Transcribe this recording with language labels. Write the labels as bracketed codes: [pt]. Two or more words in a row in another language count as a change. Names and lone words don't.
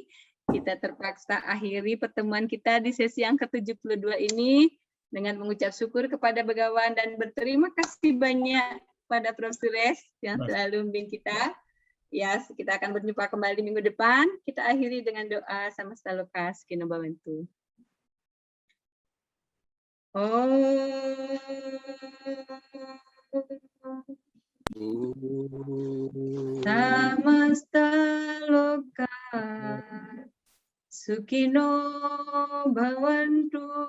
[id] Kita terpaksa akhiri pertemuan kita di sesi yang ke-72 ini dengan mengucap syukur kepada Begawan dan berterima kasih banyak pada Prof. Suresh yang selalu membimbing kita. Ya, kita akan berjumpa kembali minggu depan. Kita akhiri dengan doa [sa] समस्त लोक सकिना भवन्तु. समस्त लोक सुखिनो भवन्तु.